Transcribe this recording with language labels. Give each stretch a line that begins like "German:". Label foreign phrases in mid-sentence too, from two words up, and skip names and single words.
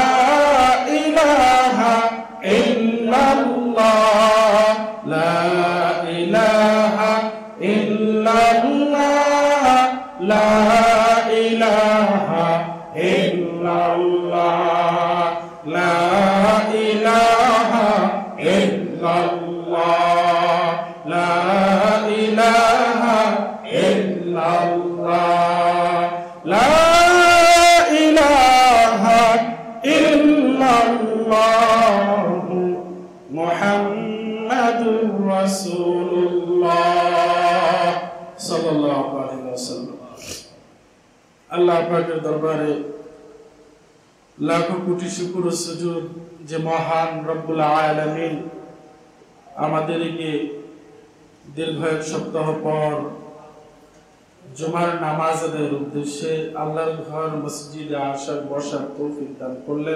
Arabic: الہ الا اللہ لا الہ الا اللہ لا الہ الا اللہ لا الہ الا اللہ لا الہ الا اللہ لا الہ الا اللہ محمد رسول اللہ صلى الله عليه وسلم.
Bangla: আল্লাহ পাকের দরবারে লাখো কোটি শুকর ও সুজুদ যে মহান
Arabic: رب العالمين
Bangla: আমাদেরকে দীর্ঘ এক সপ্তাহ পর জুমার নামাজ আদায়ের উদ্দেশ্যে আল্লাহর ঘর মসজিদে আসার বসার তৌফিক দান করলেন।